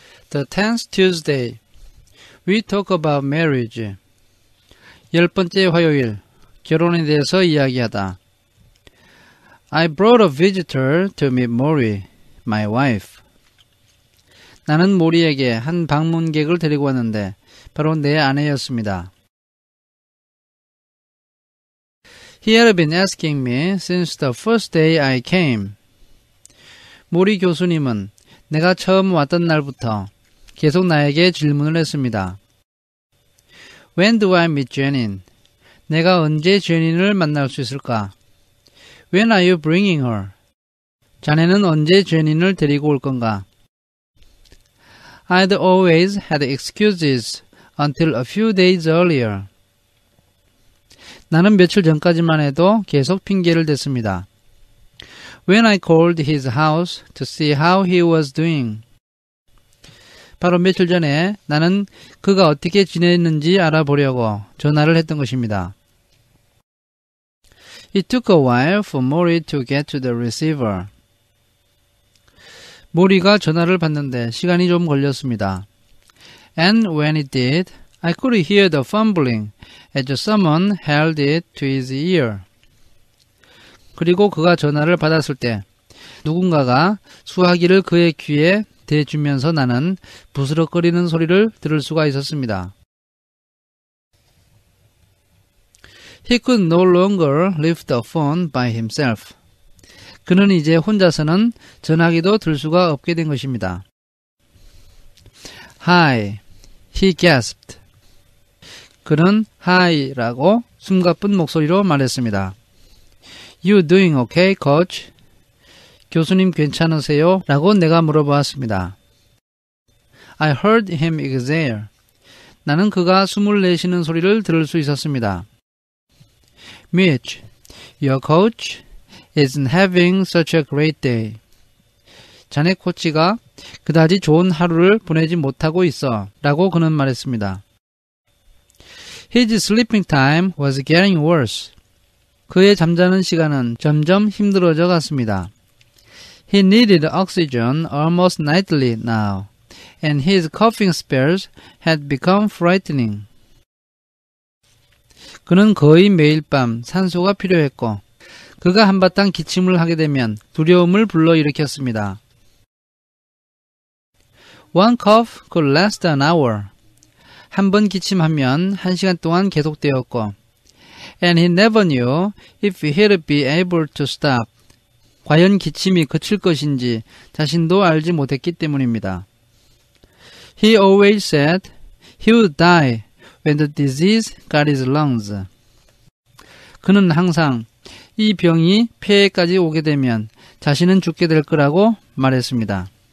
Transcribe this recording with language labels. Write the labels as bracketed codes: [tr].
[en] The 10th Tuesday, we talk about marriage. [ko] 10번째 화요일, 결혼에 대해서 이야기하다. [en] I brought a visitor to meet Mori, my wife. [ko] 나는 모리에게 한 방문객을 데리고 왔는데 바로 내 아내였습니다. [en] He had been asking me since the first day I came. [ko] 모리 교수님은 내가 처음 왔던 날부터 계속 나에게 질문을 했습니다. [en] When do I meet Jenin? [ko] 내가 언제 제닌을 만날 수 있을까? [en] When are you bringing her? [ko] 자네는 언제 제닌을 데리고 올 건가? [en] I'd always had excuses until a few days earlier. [ko] 나는 며칠 전까지만 해도 계속 핑계를 댔습니다. [en] When I called his house to see how he was doing. [ko] 바로 며칠 전에 나는 그가 어떻게 지냈는지 알아보려고 전화를 했던 것입니다. [en] It took a while for Mori to get to the receiver. [ko] 모리가 전화를 받는데 시간이 좀 걸렸습니다. [en] And when it did, I could hear the fumbling as someone held it to his ear. [ko] 그리고 그가 전화를 받았을 때 누군가가 수화기를 그의 귀에 대주면서 나는 부스럭거리는 소리를 들을 수가 있었습니다. [en] He could no longer lift the phone by himself. [ko] 그는 이제 혼자서는 전화기도 들 수가 없게 된 것입니다. [en] Hi, he gasped. [ko] 그는 Hi라고 숨가쁜 목소리로 말했습니다. [en] You doing okay, coach? [ko] 교수님 괜찮으세요? 라고 내가 물어보았습니다. [en] I heard him exhale. [ko] 나는 그가 숨을 내쉬는 소리를 들을 수 있었습니다. [en] Mitch, your coach isn't having such a great day. [ko] 자네 코치가 그다지 좋은 하루를 보내지 못하고 있어 라고 그는 말했습니다. [en] His sleeping time was getting worse. [ko] 그의 잠자는 시간은 점점 힘들어져 갔습니다. [en] He needed oxygen almost nightly now, and his coughing spells had become frightening. [ko] 그는 거의 매일 밤 산소가 필요했고 그가 한바탕 기침을 하게 되면 두려움을 불러일으켰습니다. [en] One cough could last an hour. [ko] 한 번 기침하면 1시간 동안 계속되었고 [en] And he never knew if he'd be able to stop. [ko] 과연 기침이 그칠 것인지 자신도 알지 못했기 때문입니다. [en] He always said he would die when the disease got his lungs. [ko] 그는 항상 이 병이 폐에까지 오게 되면 자신은 죽게 될 거라고 말했습니다.